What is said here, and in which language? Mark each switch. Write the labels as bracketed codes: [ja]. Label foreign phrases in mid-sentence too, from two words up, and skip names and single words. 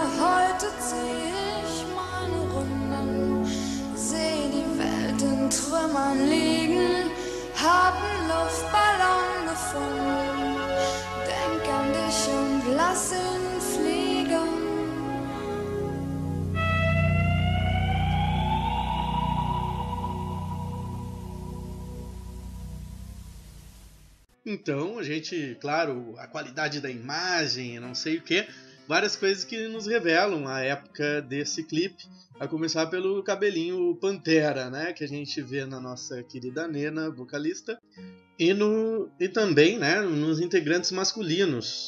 [de] Heute zieh ich meine Runden, seh die Welt in Trümmern liegen, hab einen Luftballon gefunden, denk an dich und lass ihn fliegen. [pt] Então, a gente, claro, a qualidade da imagem, não sei o que, várias coisas que nos revelam a época desse clipe, a começar pelo cabelinho Pantera, né, que a gente vê na nossa querida Nena, vocalista, e também, né, nos integrantes masculinos.